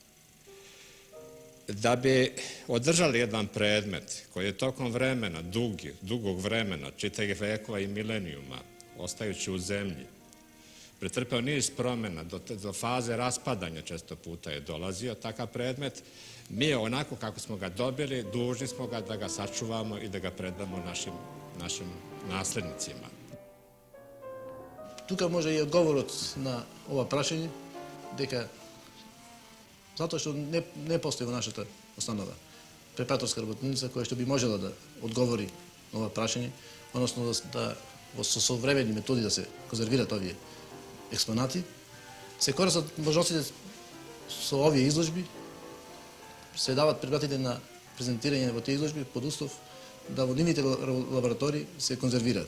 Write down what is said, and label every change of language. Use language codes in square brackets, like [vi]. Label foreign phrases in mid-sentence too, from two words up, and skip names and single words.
[sr] Da bi održali jedan predmet koji je tokom vremena, dugog vremena, čitavih vekova i milenijuma, ostajući u zemlji, pretrpeo niz promjena, do faze raspadanja često puta je dolazio takav predmet, mi onako kako smo ga dobili, dužni smo ga da ga sačuvamo i da ga predamo našim naslednicima. [mk] Тука може и одговорот на ова прашање, дека затоа што не постои во нашата установа препараторска работилница која што би можела да одговори на ова прашање, односно да во современи методи да се конзервират овие експонати, се користат можностите со овие изложби, се дават предметите на презентирање во тие изложби под услов да во нивните лаборатории се конзервираат.